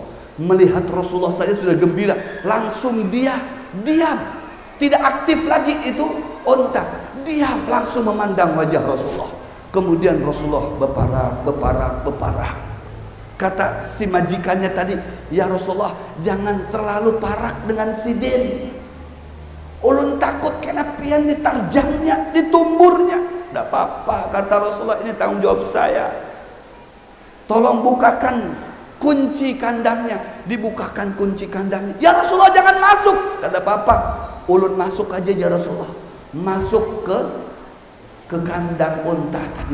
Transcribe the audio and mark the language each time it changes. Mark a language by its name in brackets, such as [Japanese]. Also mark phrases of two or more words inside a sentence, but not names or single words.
[Banjar] Melihat Rasulullah saja sudah gembira, langsung dia diam. Tidak aktif lagi itu unta, diam, langsung memandang wajah Rasulullah. Kemudian Rasulullah beparah. Kata si majikannya tadi, ya Rasulullah, jangan terlalu parak dengan sidin. Ulun takut kena pian ditarjangnya, ditumburnya. Tidak apa-apa, kata Rasulullah, ini tanggung jawab saya. Tolong bukakan kunci kandangnya. Dibukakan kunci kandangnya. Ya Rasulullah, jangan masuk. Tidak apa-apa, ulun masuk aja ya Rasulullah. Masuk ke kandang unta tadi.